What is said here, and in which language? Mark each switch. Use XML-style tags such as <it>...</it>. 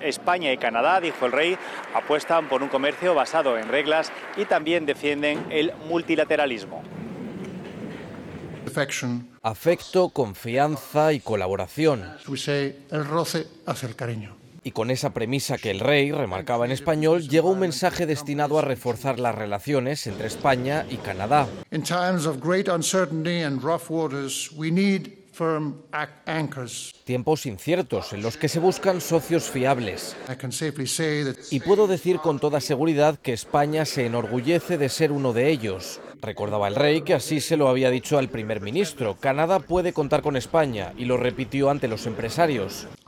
<es>España y Canadá, dijo el rey, apuestan por un comercio basado en reglas y también defienden el multilateralismo. Afecto, confianza y colaboración. El roce hace el cariño. Y con esa premisa que el rey remarcaba en español, llegó un mensaje destinado a reforzar las relaciones entre España y Canadá.</es> <en>In times of great uncertainty and rough waters, we need firm anchors.</en> <es>Tiempos inciertos en los que se buscan socios fiables. Y puedo decir con toda seguridad que España se enorgullece de ser uno de ellos. Recordaba el rey que así se lo había dicho al primer ministro. Canadá puede contar con España y lo repitió ante los empresarios.</es>